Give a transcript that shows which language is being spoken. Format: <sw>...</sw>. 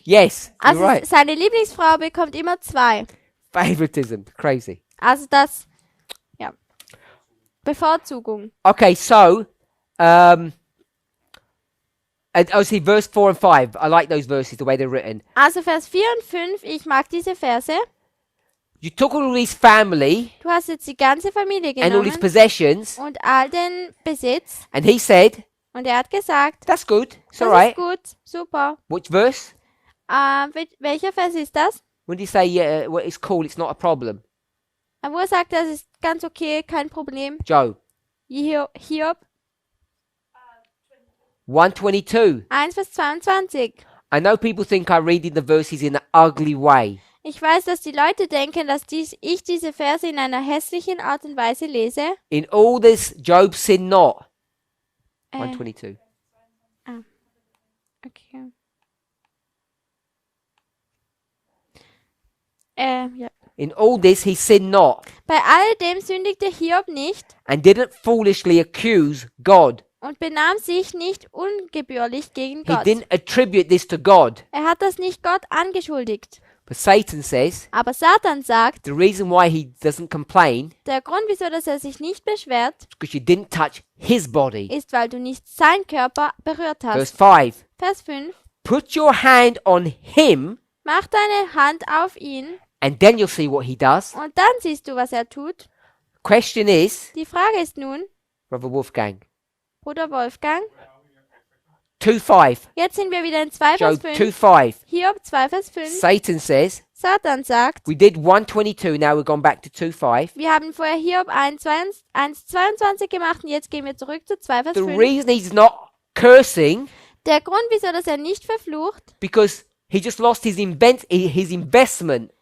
<en>Yes, you're</en> <de>Also</de> <en>right.</en> <de>seine Lieblingsfrau bekommt immer 2.</de> <en>Favoritism, crazy.</en> <de>Also das, ja. Bevorzugung.</de> <en>Okay, so, and see verse 4 and 5. I like those verses, the way they're written.</en> <de>Also Vers 4 und 5, ich mag diese Verse.</de> <en>You took all his family</en> <de>Du hast jetzt die ganze Familie</de> <en>and all his</en> <de>genommen</de> <en>possessions,</en> <de>und all den Besitz.</de> <en>and he said,</en> <de>Und er hat gesagt,</de> <en>"That's good. It's</en> <de>das</de> <en>all right."</en> <de>ist gut, super.</de> <en>Which verse?</en> <de>Welcher Vers ist das?</de> <en>When do you say, "Yeah, well, it's cool. It's not a problem"?</en> <de>Wo er sagt, das ist ganz okay, kein Problem.</de> <en>Job</en> <de>Hiob</de> <en>122.</en> <de>1 Vers 22.</de> <en>I know people think I read the verses in an ugly way.</en> <de>Ich weiß, dass die Leute denken, dass ich diese Verse in einer hässlichen Art und Weise lese.</de> <en>In all this, Job sinned not. Äh, 122. okay.</en> <de>Ja.</de> <en>In all this, he sinned not,</en> <de>Bei all dem sündigte Hiob nicht</de> <en>and didn't foolishly accuse God.</en> <de>und benahm sich nicht ungebührlich gegen</de> <en>He</en> <de>Gott.</de> <en>didn't attribute this to God.</en> <de>Er hat das nicht Gott angeschuldigt.</de> <en>But Satan says</en> <de>Aber Satan sagt,</de> <en>the reason why he doesn't complain</en> <de>der Grund, wieso dass er sich nicht beschwert,</de> <en>is because you didn't touch his body.</en> <de>ist, weil du nicht seinen Körper berührt</de> <en>Verse</en> <de>hast.</de> <en>5.</en> <de>Vers 5.</de> <en>Put your hand on him,</en> <de>Mach deine Hand auf ihn</de> <en>and then you'll see what he does.</en> <de>und dann siehst du, was er tut.</de> <en>Question is,</en> <de>Die Frage ist nun,</de> <en>Brother Wolfgang,</en> <de>Bruder Wolfgang,</de> <en>2:5.</en> <de>jetzt sind wir wieder in 2 Vers</de> <en>Job</en> <de>5.</de> <en>2:5.</en> <de>Hiob 2 Vers 5.</de> <en>Satan says,</en> <de>Satan sagt,</de> <en>we did 122, now we've gone back to 2:5.</en> <de>wir haben vorher Hiob 1,22 gemacht und jetzt gehen wir zurück zu 2 Vers</de> <en>The</en> <de>5.</de> <en>reason he's not cursing,</en> <de>Der Grund, wieso dass er nicht verflucht,</de> <en>because he just lost his investment.</en>